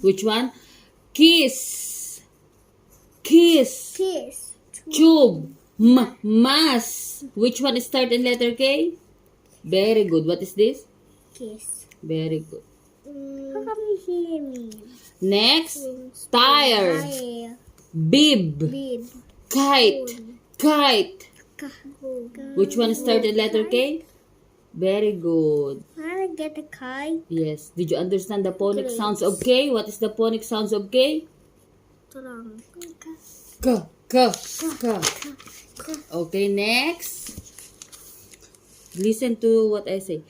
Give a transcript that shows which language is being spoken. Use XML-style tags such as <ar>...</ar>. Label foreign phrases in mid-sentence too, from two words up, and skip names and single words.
<en>Which one? Kiss, kiss, Kiss. tube, mass. Which one start in letter K? Very good. What is this? Kiss. Very good. How come you hear me? Next, tire, bib, Bib. kite, kite. Kahoo. Which one start in letter K? Very good. Wanna get a kite? Yes. Did you understand the phonic sounds of K? What is the phonic sounds of K? Turang. K, K, K. Okay, next. Listen to what I say.</en>